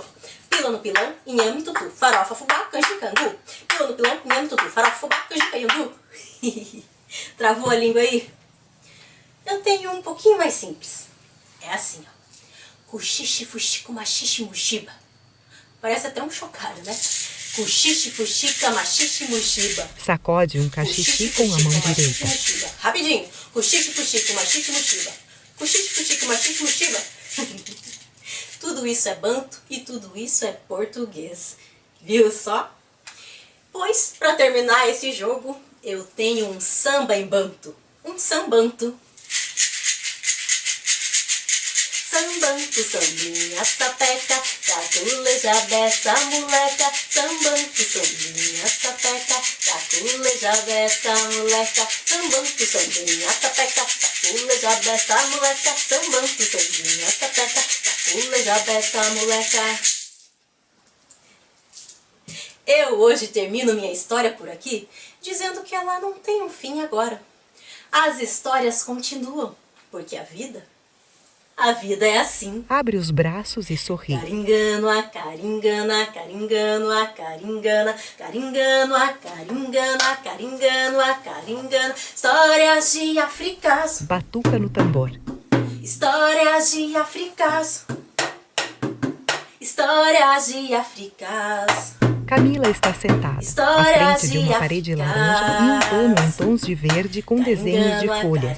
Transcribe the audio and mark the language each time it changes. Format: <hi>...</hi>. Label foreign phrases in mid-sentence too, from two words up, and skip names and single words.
<pt>Pila no pilão, inhame tutu, farofa, fubá, canjica, angu. Pila no pilão, inhame tutu, farofa, fubá, canjica e angu. Travou a língua aí? Eu tenho um pouquinho mais simples. É assim, ó. Cuxixe, fuxico, maxixe, muxiba. Parece até um chocalho, né? Cuxixe, fuxica, maxixe, muxiba. Sacode um cachixi com a mão direita. Rapidinho. Cuxixe, fuxico, maxixe, muxiba. Cuxixe, fuxico, maxixe, muxiba. Tudo isso é banto e tudo isso é português. Viu só? Pois, para terminar esse jogo, eu tenho um samba em banto. Um sambanto. Sambanto, sambinha, sapeca, caculeja dessa moleca. Sambanto, sambinha, sapeca, caculeja dessa moleca. Sambanto, sambinha, sapeca, caculeja dessa moleca. Sambanto, sambinha, sapeca, caculeja dessa moleca. Eu hoje termino minha história por aqui, dizendo que ela não tem um fim agora. As histórias continuam, porque a vida é assim. Abre os braços e sorri. Caringano, a caringana, caringano, a caringana, caringano, a caringana, caringano, a caringana. Histórias de Áfricas. Batuca no tambor. Histórias de Áfricas. Histórias de Áfricas. Camila está sentada, à Histórias frente de uma de parede África. laranja e um pano em tons de verde com desenhos de folhas.</pt>